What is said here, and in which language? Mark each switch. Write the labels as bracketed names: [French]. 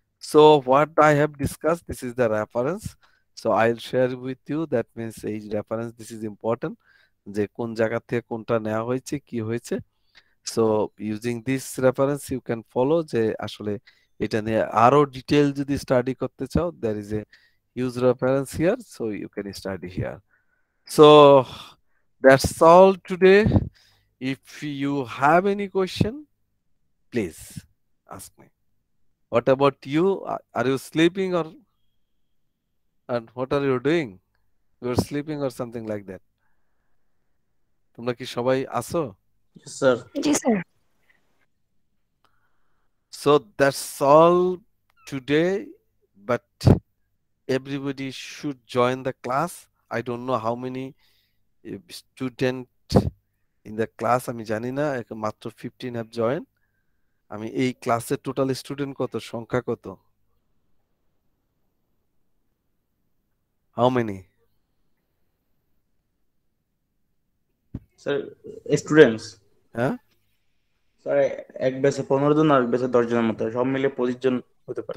[English] so what I have discuss, this is the reference, so I will share with you, that means এই reference, this is important, [Bangla] যে কোন জায়গা থেকে কোনটা নেওয়া হয়েছে কি হয়েছে। [English] so using this reference you can follow, [Bangla] যে আসলে এটা নিয়ে আরো ডিটেইল যদি স্টাডি করতে চাও, [English] there is a huge reference here, so you can study here. So that's all today. If you have any question, please ask me. What about you? Are you sleeping, or and what are you doing? You're sleeping or something like that? [Bangla] তোমরা কি সবাই আছো? [English] Yes, sir. [Bangla] G sir. [English] So that's all today, but everybody should join the class. I don't know how many student in the class, [Bangla] আমি জানি না, [English] মাত্র 15 have joined. [Bangla] আমি এই ক্লাসের টোটাল স্টুডেন্ট কত, সংখ্যা কত? [English] How many? [Bangla] স্যার স্টুডেন্টস হ্যাঁ, স্যার এক ব্যাচে 15 জন আর এক ব্যাচে 10 জনের মতো, সব মিলে 25 জন হতে পারে।